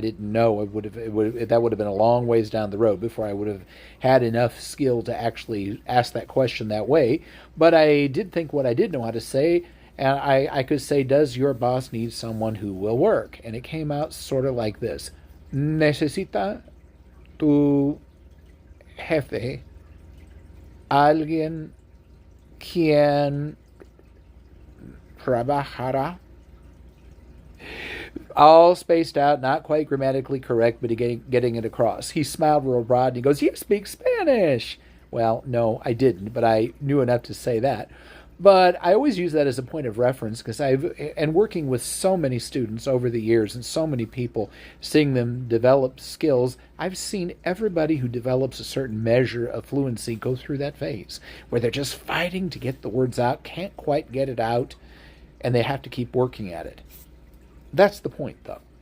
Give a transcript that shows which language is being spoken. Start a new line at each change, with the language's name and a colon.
English: I didn't know that would have been a long ways down the road before I would have had enough skill to actually ask that question that way. But I did think what I did know how to say, and I could say, does your boss need someone who will work? And it came out sort of like this.
Spanish: Necesita tu jefe alguien quien trabajara.
English: All spaced out, not quite grammatically correct, but getting it across. He smiled real broad and he goes, "You speak Spanish." Well, no, I didn't, but I knew enough to say that. But I always use that as a point of reference because and working with so many students over the years and so many people, seeing them develop skills, I've seen everybody who develops a certain measure of fluency go through that phase where they're just fighting to get the words out, can't quite get it out, and they have to keep working at it. That's the point, though.